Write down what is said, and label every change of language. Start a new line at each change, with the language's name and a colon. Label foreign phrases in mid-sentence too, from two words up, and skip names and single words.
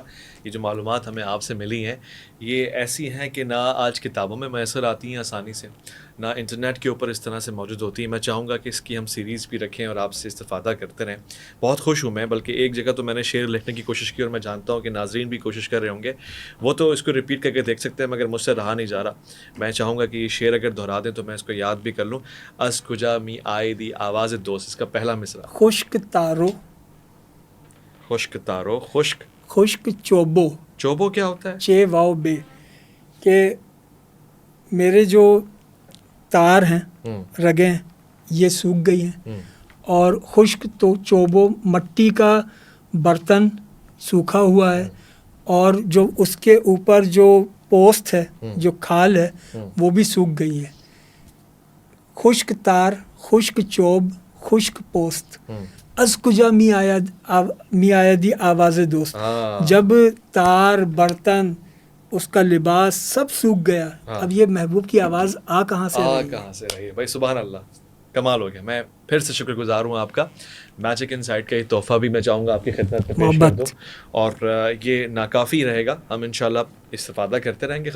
Urdu: یہ جو معلومات ہمیں آپ سے ملی ہیں یہ ایسی ہیں کہ نہ آج کتابوں میں میسر آتی ہیں آسانی سے، نہ انٹرنیٹ کے اوپر اس طرح سے موجود ہوتی ہیں. میں چاہوں گا کہ اس کی ہم سیریز بھی رکھیں اور آپ سے استفادہ کرتے رہیں. بہت خوش ہوں میں، بلکہ ایک جگہ تو میں نے شعر لکھنے کی کوشش کی اور میں جانتا ہوں کہ ناظرین بھی کوشش کر رہے ہوں گے، وہ تو اس کو ریپیٹ کر کے دیکھ سکتے ہیں، مگر مجھ سے رہا نہیں جا رہا. میں چاہوں گا کہ یہ شعر اگر دہرا دیں تو میں اس کو یاد بھی کر لوں.
Persian: از کجا می آئی دی آواز دوست،
Urdu: اس کا پہلا مصرع.
Persian: خشک تارو، خشک تارو، خشک چوبو.
Urdu: چوبو کیا ہوتا ہے؟ چے واؤ بے، کہ میرے جو تار ہیں رگیں یہ سوکھ گئی ہیں، اور خشک تو چوبو مٹی کا برتن سوکھا ہوا ہے، اور جو اس کے اوپر جو پوست ہے، جو کھال ہے، وہ بھی سوکھ گئی ہے.
Persian: خشک تار، خشک چوب، خشک پوست. از کجا می آیا دی آواز دوست.
Urdu: جب تار، برتن، اس کا لباس سب سوکھ گیا، اب یہ محبوب کی آواز کہاں سے رہی ہے؟ بھائی
Arabic: سبحان اللہ،
Urdu: کمال ہو گیا. میں پھر سے شکر گزار ہوں آپ کا. میجک انسائٹ کا یہ تحفہ بھی میں چاہوں گا آپ کی خدمت میں پیش کر دوں، اور یہ ناکافی رہے گا، ہم
Arabic: انشاءاللہ
Urdu: استفادہ کرتے رہیں گے.